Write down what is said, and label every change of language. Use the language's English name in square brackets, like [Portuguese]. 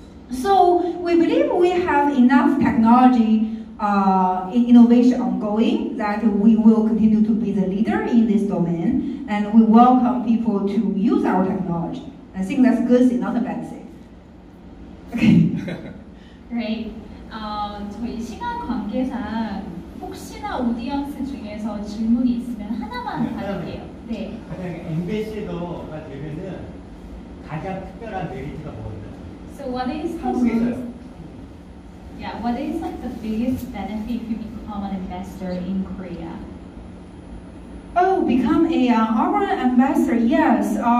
[English] So we believe we have enough technology innovation ongoing that we will continue to be the leader in this domain, and we welcome people to use our technology. I think that's a good thing, not a bad thing. Okay. Great. [Korean] 저희 시간 관계상 혹시나 오디언스 중에서 질문이 있으면 하나만 받을게요. 네. 가장 엠베시더가 되면은 가장 특별한 메리트가 뭐예요? [English] So what is [Korean] 한국에서요? [English] what is like the biggest benefit if you become an ambassador in Korea? Oh, become a Algprand ambassador, yes.